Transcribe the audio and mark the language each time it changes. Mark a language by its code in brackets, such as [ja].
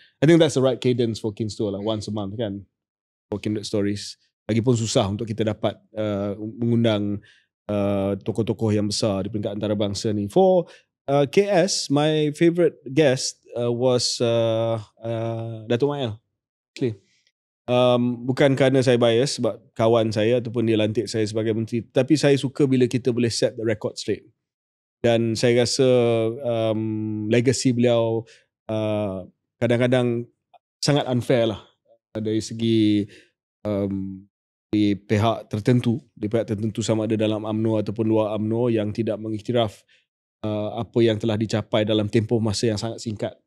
[en] I think that's the right cadence for Kinsto lah, once a month kan, for Kindred Stories. [ms] Lagipun susah untuk kita dapat mengundang tokoh-tokoh yang besar di peringkat antarabangsa ni. [en] For KS, my favourite guest was Datuk Mael. [ms] Actually, bukan kerana saya bias sebab kawan saya ataupun dia lantik saya sebagai menteri, tapi saya suka bila kita boleh [en] set the record straight. [ms] Dan saya rasa legacy beliau kadang-kadang sangat unfair lah dari segi di pihak tertentu sama ada dalam UMNO ataupun luar UMNO yang tidak mengiktiraf apa yang telah dicapai dalam tempoh masa yang sangat singkat.